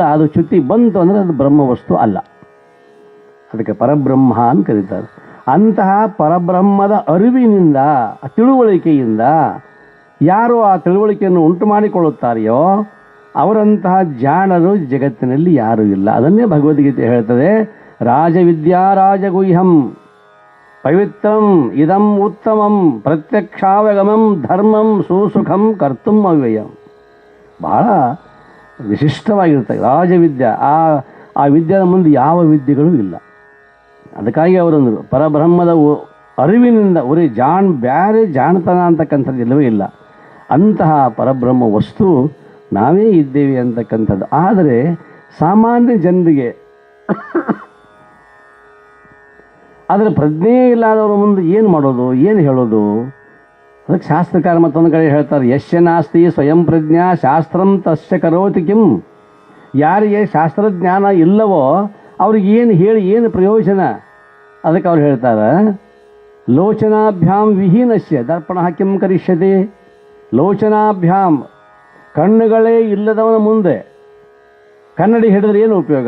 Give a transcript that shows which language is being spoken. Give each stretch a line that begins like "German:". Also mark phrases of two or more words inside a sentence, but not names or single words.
Kannada: ಅದು ಚ್ಯುತಿ ಬಂತು ಅಂದರೆ ಅದು ಬ್ರಹ್ಮವಸ್ತು ಅಲ್ಲ, ಅದಕ್ಕೆ ಪರಬ್ರಹ್ಮ ಅಂತ ಕರೀತಾರೆ. ಅಂತಹ ಪರಬ್ರಹ್ಮದ ಅರಿವಿನಿಂದ, ತಿಳುವಳಿಕೆಯಿಂದ ಯಾರು ಆ ತಿಳುವಳಿಕೆಯನ್ನು ಉಂಟು ಮಾಡಿಕೊಳ್ಳುತ್ತಾರೆಯೋ ಅವರಂತಹ ಜಾಣರು ಜಗತ್ತಿನಲ್ಲಿ ಯಾರೂ ಇಲ್ಲ. ಅದನ್ನೇ ಭಗವದ್ಗೀತೆ ಹೇಳ್ತದೆ,
Sanskrit: ರಾಜವಿದ್ಯಾ ರಾಜಗುಹ್ಯಂ ಪವಿತ್ರಂ ಇದಂ ಉತ್ತಮಂ ಪ್ರತ್ಯಕ್ಷಾವಗಮಂ ಧರ್ಮಂ ಸುಸುಖಂ ಕರ್ತುಂ ಅವ್ಯಯಂ.
Kannada: ಬಹಳ ವಿಶಿಷ್ಟವಾಗಿರ್ತದೆ ರಾಜವಿದ್ಯೆ. ಆ ವಿದ್ಯೆಯ ಮುಂದೆ ಯಾವ ವಿದ್ಯೆಗಳೂ ಇಲ್ಲ. ಅದಕ್ಕಾಗಿ ಅವರಂದರು ಪರಬ್ರಹ್ಮದ ಅರಿವಿನಿಂದ ಒರೇ ಬೇರೆ ಜಾಣತನ ಅಂತಕ್ಕಂಥದ್ದು ಇಲ್ಲವೇ ಇಲ್ಲ. ಅಂತಹ ಪರಬ್ರಹ್ಮ ವಸ್ತು ನಾವೇ ಇದ್ದೇವೆ ಅಂತಕ್ಕಂಥದ್ದು. ಆದರೆ ಸಾಮಾನ್ಯ ಜನರಿಗೆ ಅದರ ಪ್ರಜ್ಞೆ ಇಲ್ಲದವ್ರ ಮುಂದೆ ಏನು ಮಾಡೋದು, ಏನು ಹೇಳೋದು? ಅದಕ್ಕೆ ಶಾಸ್ತ್ರಕಾರ ಮತ್ತೊಂದು ಕಡೆ ಹೇಳ್ತಾರೆ,
Sanskrit: ಯಶ್ಯ ನಾಸ್ತಿ ಸ್ವಯಂ ಪ್ರಜ್ಞಾ ಶಾಸ್ತ್ರಂ ತಸ್ಯ ಕರೋತಿ ಕಿಂ.
Kannada: ಯಾರಿಗೆ ಶಾಸ್ತ್ರಜ್ಞಾನ ಇಲ್ಲವೋ ಅವ್ರಿಗೆ ಏನು ಹೇಳಿ ಏನು ಪ್ರಯೋಜನ? ಅದಕ್ಕೆ ಅವ್ರು ಹೇಳ್ತಾರೆ,
Sanskrit: ಲೋಚನಾಭ್ಯಾಂ ವಿಹೀನಸ್ಯ ದರ್ಪಣ ಕಿಂ ಕರಿಷ್ಯತೆ.
Kannada: ಲೋಚನಾಭ್ಯಾಂ ಕಣ್ಣುಗಳೇ ಇಲ್ಲದವನ ಮುಂದೆ ಕನ್ನಡಿ ಹಿಡಿದ್ರೆ ಏನು ಉಪಯೋಗ?